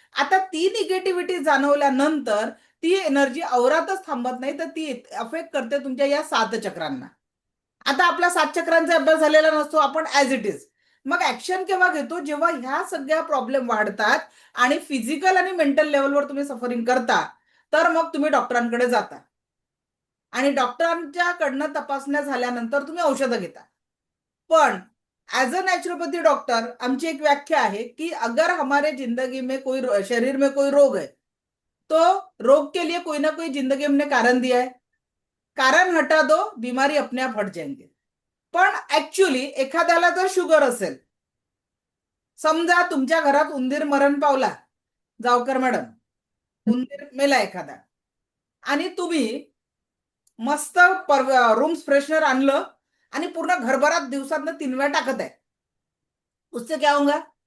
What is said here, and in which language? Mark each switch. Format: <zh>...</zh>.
<mr>आता ती निगेटिव्हिटी जाणवल्यानंतर ती एनर्जी औरातच थांबत नाही, तर ती अफेक्ट करते तुमच्या या 7 चक्रांना. आता आपला 7 चक्रांचा अभ्यास झालेला नसतो, आपण ऍज इट इज मग ऍक्शन केव्हा घेतो, जेव्हा ह्या सगळ्या प्रॉब्लेम वाढतात आणि फिजिकल आणि मेंटल लेवलवर तुम्ही सफरिंग करता, तर मग तुम्ही डॉक्टरांकडे जाता आणि डॉक्टरांच्याकडनं तपासण्या झाल्यानंतर तुम्ही औषधं घेता. पण एज अ नेचुरोपैथी डॉक्टर आमची एक व्याख्या आहे कि</mr> <hi>अगर हमारे जिंदगी में कोई शरीर में कोई रोग है तो रोग के लिए कोई ना कोई जिंदगी हमने कारण दिया है, कारण हटा दो बीमारी अपने आप हट जाएंगे.</hi> <mr>पण ऍक्च्युली एखाद्याला जर शुगर असेल, समजा तुमच्या घरात उंदीर मरण पावला, जावकर मॅडम, उंदीर मेला एखादा आणि तुम्ही मस्त रूम फ्रेशनर आणलं आणि पूर्ण घरभरात दिवसातनं 3 वेळा टाकत आहे,</mr> <hi>उससे क्या होगा?</hi>